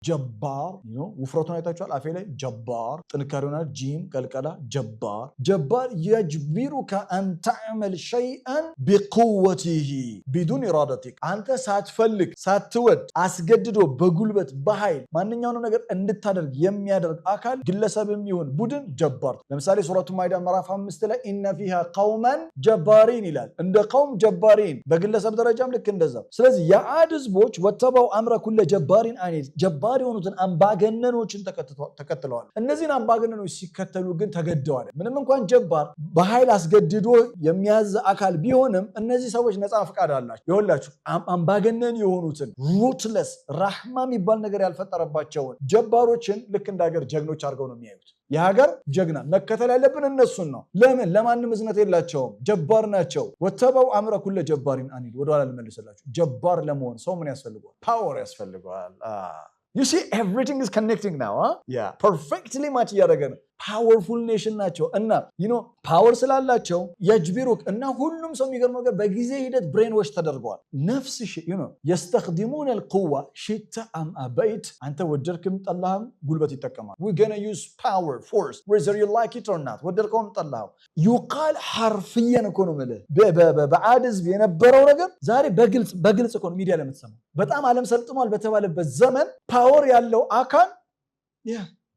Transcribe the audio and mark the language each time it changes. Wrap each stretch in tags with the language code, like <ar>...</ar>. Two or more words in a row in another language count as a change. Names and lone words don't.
<am>ጀባር ውፍረቱን አይታችኋል አፌ ላይ ጀባር ጥንካሬውና</am> <ar>جيم قلقلة</ar> <am>ጀባር</am> <ar>يجبرك أن تعمل شيئا بقوته بدون إرادتك</ar> <am>አንተ ሳትፈልግ ሳትወድ አስገድዶ በጉልበት በኃይል ማንኛውንም ነገር እንድታደርግ የሚያደርግ አካል ግለሰብም ይሁን ቡድን ጀባር ለምሳሌ ሱረቱ ማይዳ ምዕራፍ 5 ላይ</am> <ar>إن فيها قوما جبارين</ar> <am>ይላል እንደ</am> <ar>قوم جبارين</ar> <am>በግለሰብ ደረጃም ልክ እንደዛ ስለዚህ የዓድ ህዝቦች</am> <ar>واتبعوا أمر كل جبار عنيد</ar> <am>ጀባር የሆኑትን አምባገነኖችን ተከትለዋል እነዚህን አምባገነኖች ሲከተሉ ግን ተገደዋል ምንም እንኳን ጀባር በኃይል አስገድዶ የሚያዝ አካል ቢሆንም እነዚህ ሰዎች ነፃ ፈቃድ አላቸው ይኸውላችሁ አምባገነን የሆኑትን ሩትለስ ራህማ የሚባል ነገር ያልፈጠረባቸውን ጀባሮችን ልክ እንዳገር ጀግኖች አድርገው ነው የሚያዩት የሀገር ጀግና መከተል ያለብን እነሱን ነው ለምን ለማንም እዝነት የላቸውም ጀባር ናቸው</am> <ar>واتبعوا أمر كل جبار عنيد</ar> <am>ወደኋላ ልመልስላችሁ ጀባር ለመሆን ሰው ምን ያስፈልገዋል ፓወር ያስፈልገዋል</am> <en>You see, everything is connecting now, huh? Yeah. Perfectly match</en> <am>እያደረገ ነው</am> <en>powerful nation</en> <am>ናቸው እና ፓወር ስላላቸው يجبرك እና ሁሉም ሰው የሚገርመው ነገር በጊዜ ሂደት</am> <en>brain wash</en> <am>ተደርገዋል ነፍስ</am> <ar>يستخدمون القوة شئت أم أبيت</ar> <am>አንተ ወደድክም ጠላህም ጉልበት ይጠቀማል</am> <en>we're going to use power force whether you like it or not</en> <am>ወደድከውም ጠላኸው</am> <ar>يقال حرفيا</ar> <am>እኮ ነው ማለት በዓድ ህዝብ የነበረው ነገር ዛሬ በግልጽ እኮ ሚዲያ ለምትሰማው በጣም ዓለም ሰልጥሟል በተባለበት ዘመን ፓወር ያለው አካል</am>